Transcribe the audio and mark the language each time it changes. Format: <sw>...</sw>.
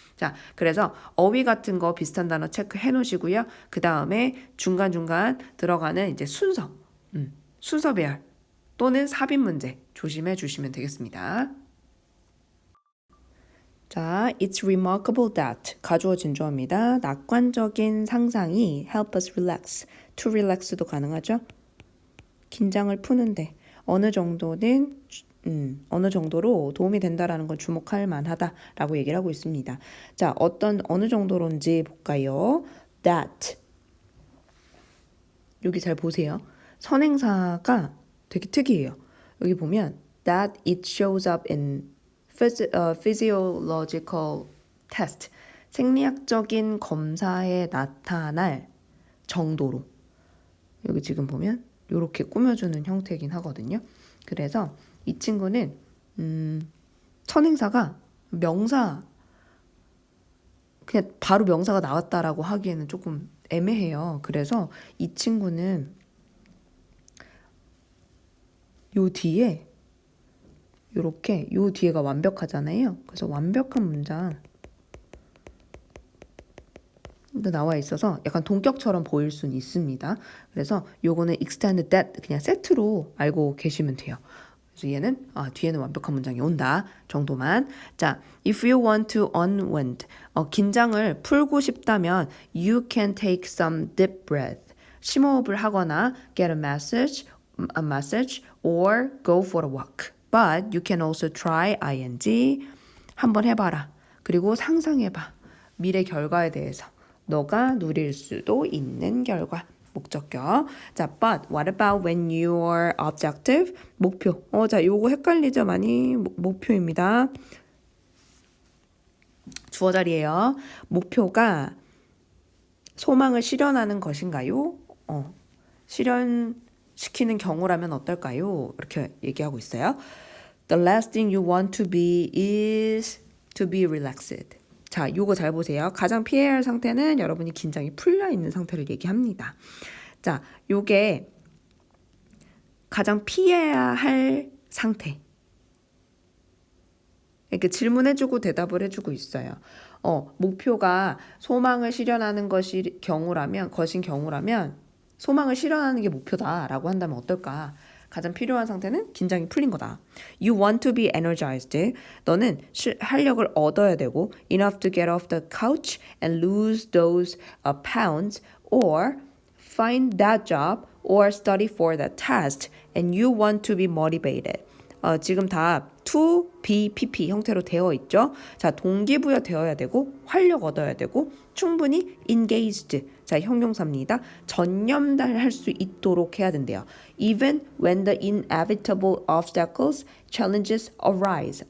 <ko>자, 그래서 어휘 같은 거 비슷한 단어 체크해 놓으시고요. 그 다음에 중간중간 들어가는 이제 순서배열 또는 삽입 문제 조심해 주시면 되겠습니다. 자,</ko> <en>it's remarkable that</en> <ko>가주어진 주어입니다. 낙관적인 상상이</ko> <en>help us relax.</en> <ko>to relax도 가능하죠. 긴장을 푸는데 어느 정도는 어느 정도로 도움이 된다라는 걸 주목할 만하다라고 얘기를 하고 있습니다. 자, 어느 정도론지 볼까요? that 여기 잘 보세요. 선행사가 되게 특이해요. 여기 보면</ko> <en>that it shows up in physiological test.</en> <ko>생리학적인 검사에 나타날 정도로. 여기 지금 보면 이렇게 꾸며주는 형태이긴 하거든요. 그래서 이 친구는 선행사가 명사 그냥 바로 명사가 나왔다라고 하기에는 조금 애매해요. 그래서 이 친구는 요 뒤에 요렇게 요 뒤에가 완벽하잖아요. 그래서 완벽한 문장 나와 있어서 약간 동격처럼 보일 수는 있습니다. 그래서 요거는</ko> <en>extend that</en> <ko>그냥 세트로 알고 계시면 돼요. 그래서 얘는 뒤에는 완벽한 문장이 온다 정도만.</ko> <en>자, if you want to unwind</en> <ko>긴장을 풀고 싶다면</ko> <en>you can take some deep breath.</en> <ko>심호흡을 하거나</ko> <en>get a massage or go for a walk. But you can also try ing.</en> <ko>한번 해봐라. 그리고 상상해봐. 미래 결과에 대해서. 너가 누릴 수도 있는 결과. 목적격.</ko> <en>자, but what about when your objective?</en> <ko>목표. 자, 요거 헷갈리죠? 많이 목표입니다. 주어 자리예요. 목표가 소망을 실현하는 것인가요? 실현시키는 경우라면 어떨까요? 이렇게 얘기하고 있어요.</ko> <en>The last thing you want to be is to be relaxed.</en> <ko>자, 요거 잘 보세요. 가장 피해야 할 상태는 여러분이 긴장이 풀려 있는 상태를 얘기합니다. 자, 요게 가장 피해야 할 상태. 이렇게 질문해주고 대답을 해주고 있어요. 목표가 소망을 실현하는 것인 경우라면 소망을 실현하는 게 목표다라고 한다면 어떨까? 가장 필요한 상태는 긴장이 풀린 거다.</ko> <en>You want to be energized.</en> <ko>너는 활력을 얻어야 되고</ko> <en>enough to get off the couch and lose those pounds or find that job or study for that test and you want to be motivated.</en> <ko>지금 다 to, be, pp 형태로 되어 있죠. 자, 동기부여 되어야 되고 활력 얻어야 되고 충분히 engaged. 자, 형용사입니다. 전념할 수 있도록 해야 된대요.</ko> <en>Even when the inevitable obstacles, challenges arise.</en>